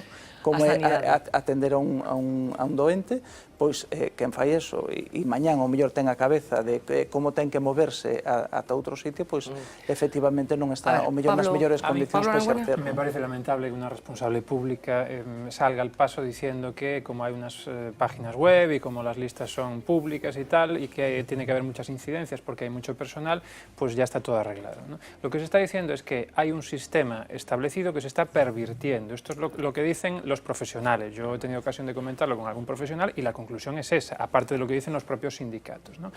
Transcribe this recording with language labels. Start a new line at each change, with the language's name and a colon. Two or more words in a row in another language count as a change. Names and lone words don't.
Galician: Como é atender a un doente, pois quen fai eso e mañán ao mellor ten a cabeza de como ten que moverse ata outro sitio, pois efectivamente non está ao mellor nas mellores condicións para exercer.
Spanish: Me parece lamentable que unha responsable pública salga al paso diciendo que como hai unas páginas web e como las listas son públicas y tal, y que tiene que haber muchas incidencias porque hay mucho personal, pues ya está todo arreglado, ¿no? Lo que se está diciendo es que hay un sistema establecido que se está pervirtiendo. Esto es lo que dicen los profesionales. Yo he tenido ocasión de comentarlo con algún profesional y la conclusión es esa, aparte de lo que dicen los propios sindicatos, ¿no?